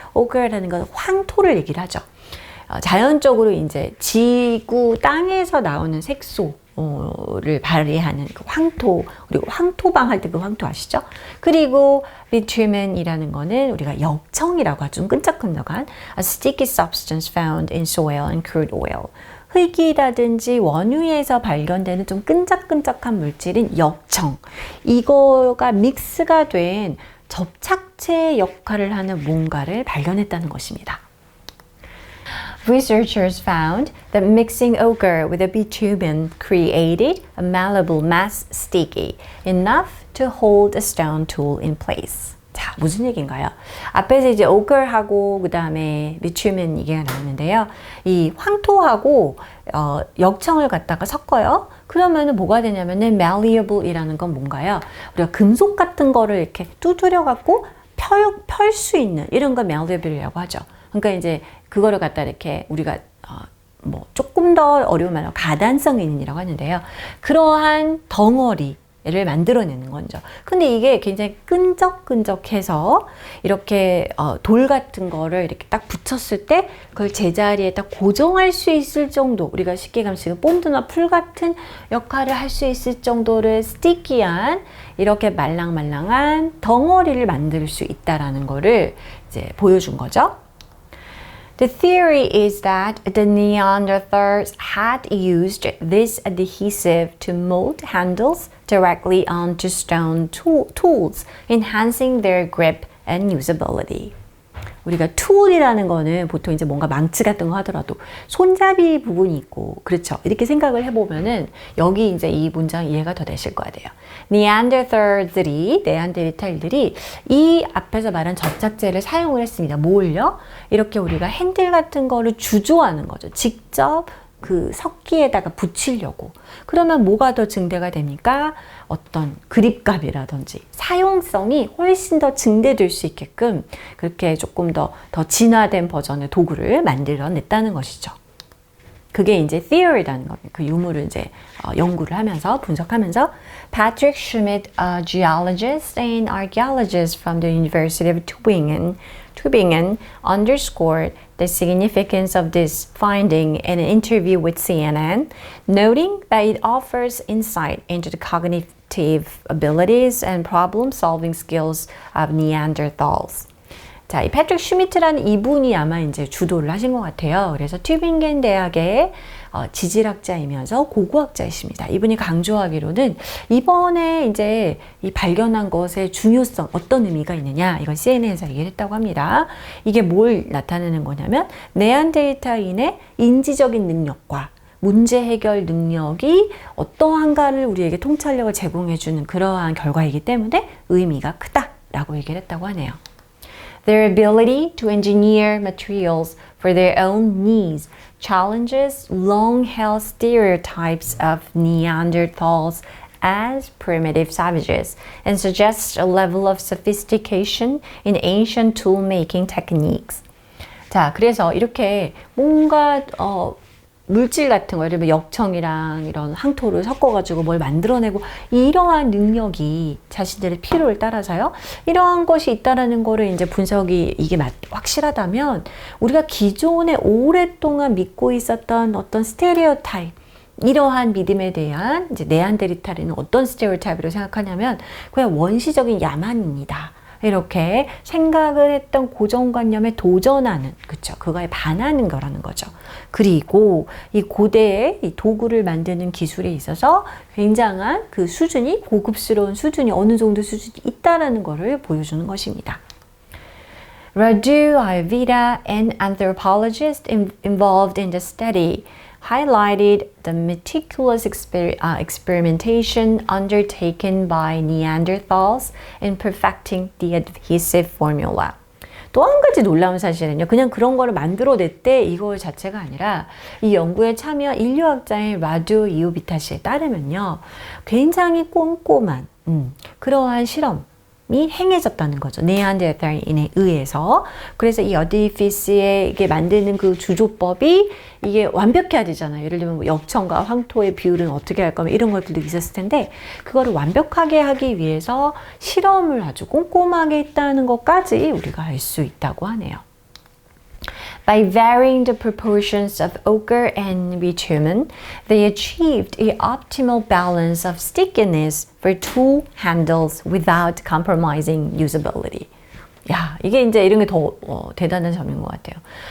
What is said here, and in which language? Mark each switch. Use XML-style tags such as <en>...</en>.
<ko>ochre라는 건 황토를 얘기를 하죠. 자연적으로 이제 지구 땅에서 나오는 색소를 발휘하는 그 황토, 그리고 황토방 할 때 그 황토 아시죠? 그리고 bitumen이라는 거는 우리가 역청이라고 하죠. 좀 끈적끈적한</ko> <en>a sticky substance found in soil and crude oil.</en> <ko>흙이라든지 원유에서 발견되는 좀 끈적끈적한 물질인 역청. 이거가 믹스가 된 접착제 역할을 하는 뭔가를 발견했다는 것입니다.</ko> <en>Researchers found that mixing ochre with a bitumen created a malleable mass sticky enough to hold a stone tool in place.</en> <ko>자, 무슨 얘기인가요? 앞에서 이제 ochre하고 그 다음에 bitumen 얘기가 나오는데요. 이 황토하고 역청을 갖다가 섞어요. 그러면은 뭐가 되냐면은 malleable이라는 건 뭔가요? 우리가 금속 같은 거를 이렇게 두드려 갖고 펼 수 있는 이런 거 malleable이라고 하죠. 그러니까 이제 그거를 갖다 이렇게 우리가 뭐 조금 더 어려운 말로 가단성 있는이라고 하는데요. 그러한 덩어리를 만들어내는 거죠. 근데 이게 굉장히 끈적끈적해서 이렇게 돌 같은 거를 이렇게 딱 붙였을 때 그걸 제자리에 딱 고정할 수 있을 정도, 우리가 쉽게 가면 본드나 풀 같은 역할을 할 수 있을 정도를 스티키한 이렇게 말랑말랑한 덩어리를 만들 수 있다라는 거를 이제 보여준 거죠.</ko> <en>The theory is that the Neanderthals had used this adhesive to mold handles directly onto stone tools, enhancing their grip and usability.</en> <ko>우리가 tool이라는 거는 보통 이제 뭔가 망치 같은 거 하더라도 손잡이 부분이 있고, 그렇죠. 이렇게 생각을 해보면은 여기 이제 이 문장 이해가 더 되실 거야 돼요. 네안데르탈들이 이 앞에서 말한 접착제를 사용을 했습니다. 뭘요? 이렇게 우리가 핸들 같은 거를 주조하는 거죠. 직접 그 석기에다가 붙이려고. 그러면 뭐가 더 증대가 됩니까? 어떤 그립감이라든지 사용성이 훨씬 더 증대될 수 있게끔 그렇게 조금 더 진화된 버전의 도구를 만들어냈다는 것이죠. 그게 이제 theory라는 거예요. 그 유물을 이제 연구를 하면서 분석하면서</ko> <en>Patrick Schmidt, a geologist and archaeologist from the University of Tübingen underscored the significance of this finding in an interview with CNN, noting that it offers insight into the cognitive abilities and problem-solving skills of Neanderthals.</en> <ko>자, 이 패트릭 슈미트라는 이분이 아마 이제 주도를 하신 것 같아요. 그래서 튜빙겐 대학의 지질학자이면서 고고학자이십니다. 이분이 강조하기로는 이번에 이제 이 발견한 것의 중요성, 어떤 의미가 있느냐, 이건 CNN에서 얘기를 했다고 합니다. 이게 뭘 나타내는 거냐면 네안데르탈인의 인지적인 능력과 문제 해결 능력이 어떠한가를 우리에게 통찰력을 제공해주는 그러한 결과이기 때문에 의미가 크다라고 얘기를 했다고 하네요.</ko> <en>Their ability to engineer materials for their own needs challenges long-held stereotypes of Neanderthals as primitive savages and suggests a level of sophistication in ancient tool-making techniques.</en> <ko>자, 그래서 이렇게 뭔가 물질 같은 거, 예를 들면 역청이랑 이런 항토를 섞어가지고 뭘 만들어내고 이러한 능력이 자신들의 필요를 따라서요. 이러한 것이 있다라는 거를 이제 분석이 이게 확실하다면 우리가 기존에 오랫동안 믿고 있었던 어떤 스테레오타입, 이러한 믿음에 대한 이제 네안데르탈인은 어떤 스테레오타입으로 생각하냐면 그냥 원시적인 야만입니다. 이렇게 생각을 했던 고정관념에 도전하는, 그쵸? 그거에 반하는 거라는 거죠. 그리고 이 고대의 이 도구를 만드는 기술에 있어서 굉장한 그 수준이, 고급스러운 수준이 어느 정도 수준이 있다라는 것을 보여주는 것입니다.</ko> <en>Radu Ayurveda, an anthropologist involved in the study, highlighted the meticulous experimentation undertaken by Neanderthals in perfecting the adhesive formula.</en> <ko>또 한 가지 놀라운 사실은요, 그냥 그런 거를 만들어냈대 이거 자체가 아니라 이 연구에 참여한 인류학자인 라두 이오비타시에 따르면요, 굉장히 꼼꼼한 그러한 실험이 행해졌다는 거죠. 네안데르탈인에 의해서. 그래서 이 어디피스에 이게 만드는 그 주조법이 이게 완벽해야 되잖아요. 예를 들면 뭐 역청과 황토의 비율은 어떻게 할 거면 이런 것들도 있었을 텐데 그거를 완벽하게 하기 위해서 실험을 아주 꼼꼼하게 했다는 것까지 우리가 알 수 있다고 하네요.</ko> <en>By varying the proportions of ochre and bitumen, they achieved an optimal balance of stickiness for tool handles without compromising usability.</en> <ko>야, 이게 이제 이런 게 더 대단한 점인 것 같아요.</ko>